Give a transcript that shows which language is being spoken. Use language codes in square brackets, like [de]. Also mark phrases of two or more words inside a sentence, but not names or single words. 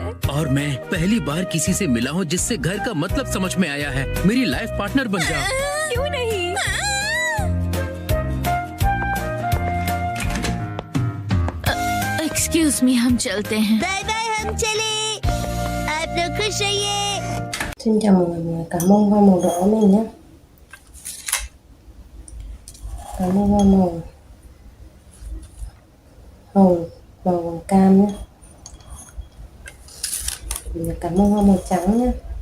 [hi] और मैं पहली बार किसी से मिला हूँ जिससे घर का मतलब समझ में आया है। मेरी [en] life partner [hi] बन जाओ। क्यों नहीं? [en] excuse me, [hi] हम चलते हैं। [en] bye bye, [hi] हम चले। आप लोग खुश रहिए। [vi] Xin chào mọi người, cảm ơn hoa màu đỏ này nhé. Cảm ơn hoa màu hồng, màu cam nhé. Cảm ơn hoa màu trắng nhé.